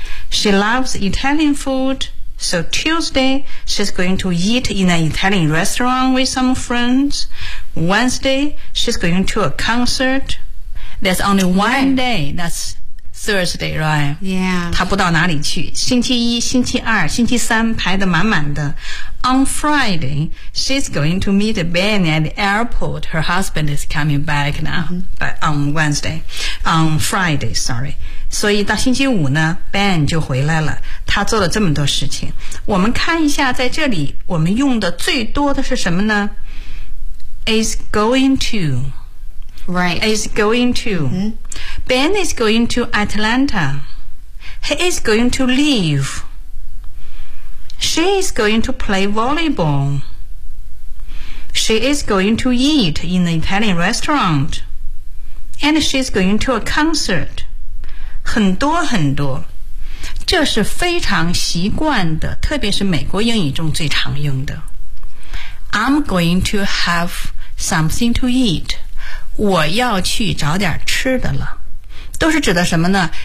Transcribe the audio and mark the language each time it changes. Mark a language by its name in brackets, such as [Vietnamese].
[English] She loves Italian food, so Tuesday she's going to eat in an Italian restaurant with some friends. Wednesday she's going to a concert. There's only one day, that's Thursday, right? Yeah. [Chinese] 她不到哪里去。星期一、星期二、星期三排得满满的。 [English] On Friday, she's going to meet Ben at the airport. Her husband is coming back now, but on Wednesday. On Friday, sorry. [Chinese] 所以到星期五呢 ，Ben 就回来了。他做了这么多事情，我们看一下，在这里我们用的最多的是什么呢 ？ [English] Is going to, right? Is going to.、 Mm-hmm. Ben is going to Atlanta. He is going to leave. She is going to play volleyball. She is going to eat in the Italian restaurant, and she is going to a concert. [Chinese] 很多很多，这是非常习惯的，特别是美国英语中最常用的。 [English] I'm going to have something to eat. [Chinese] 我要去找点吃的了。都是指的什么呢？